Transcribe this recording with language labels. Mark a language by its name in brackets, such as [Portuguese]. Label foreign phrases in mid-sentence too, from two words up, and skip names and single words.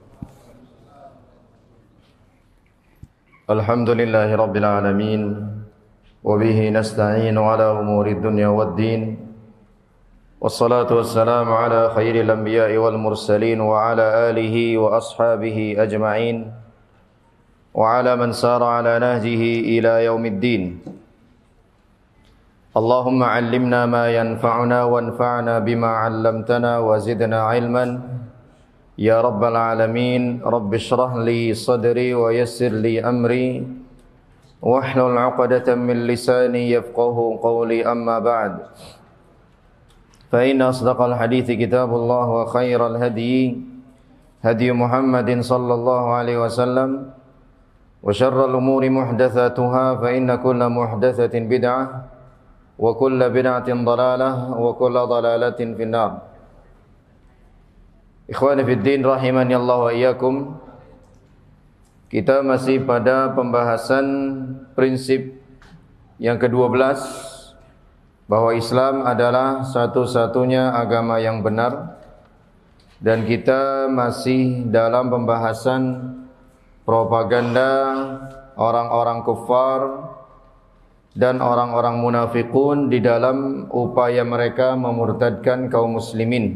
[Arabic] الحمد لله رب العالمين. وبه نستعين على أمور الدنيا والدين. والصلاة والسلام على خير الأنبياء والمرسلين وعلى آله وأصحابه أجمعين. وعلى من سار على نهجه إلى يوم الدين. اللهم علمنا ما ينفعنا وانفعنا بما علمتنا وزدنا علما يا رب العالمين. رب اشرح لي صدري ويسر لي أمري واحلل عقدة من لساني يفقهوا قولي, أما بعد. فإن أصدق الحديث كتاب الله وخير الهدي محمد صلى الله عليه وسلم وشر الأمور محدثاتها فإن كل محدثة بدعة وكل بدعة ضلالة وكل ضلالة في النار. إخواني في الدين رحمني الله وإياكم. [Indonesian] Kita masih pada pembahasan prinsip yang ke-12 bahwa Islam adalah satu-satunya agama yang benar, dan kita masih dalam pembahasan propaganda orang-orang kufar dan orang-orang munafikun di dalam upaya mereka memurtadkan kaum muslimin.